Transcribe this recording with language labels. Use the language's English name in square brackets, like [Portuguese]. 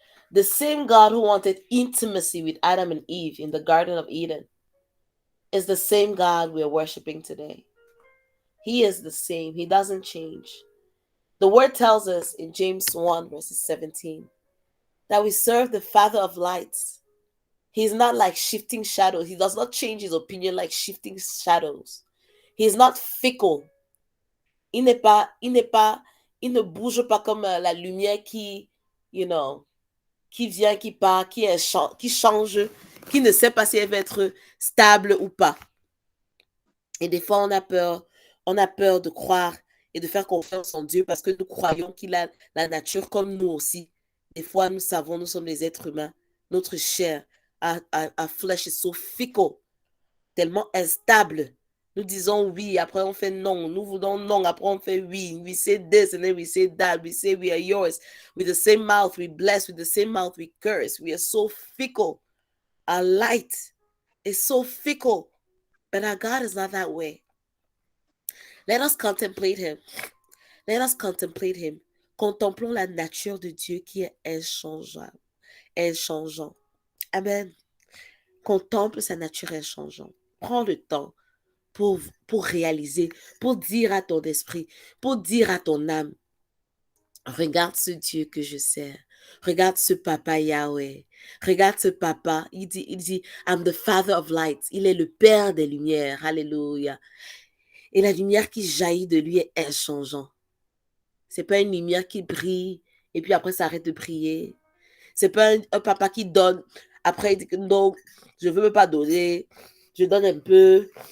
[English] The same God who wanted intimacy with Adam and Eve in the Garden of Eden is the same God we are worshiping today. He is the same. He doesn't change. The word tells us in James 1 verses 17 that we serve the Father of lights. He's not like shifting shadows. He does not change his opinion like shifting shadows. He's not fickle. [French] Il ne bouge pas comme la lumière qui vient, qui part, qui change, qui ne sait pas si elle va être stable ou pas. Et des fois, on a peur de croire et de faire confiance en Dieu parce que nous croyons qu'il a la nature comme nous aussi. Des fois, nous savons, nous sommes des êtres humains. Notre chair, [English] our flesh is so fickle, [French] tellement instable. Nous disons oui, après on fait non. Nous voulons non, après on fait oui. [English] We say this and then we say that. We say we are yours. With the same mouth we bless. With the same mouth we curse. We are so fickle. Our light is so fickle. But our God is not that way. Let us contemplate Him. Let us contemplate Him. [French] Contemplons la nature de Dieu qui est inchangeable. Inchangeant. Amen. Contemple sa nature inchangeante. Prends le temps pour réaliser, pour dire à ton esprit, pour dire à ton âme, regarde ce Dieu que je sers. Regarde ce papa Yahweh. Regarde ce papa. Il dit, [English] I'm the Father of lights. [French] Il est le Père des lumières. Alléluia. Et la lumière qui jaillit de lui est inchangeante. C'est pas une lumière qui brille et puis après ça arrête de briller. C'est pas un papa qui donne. Après il dit que non, je veux pas donner. Je donne un peu.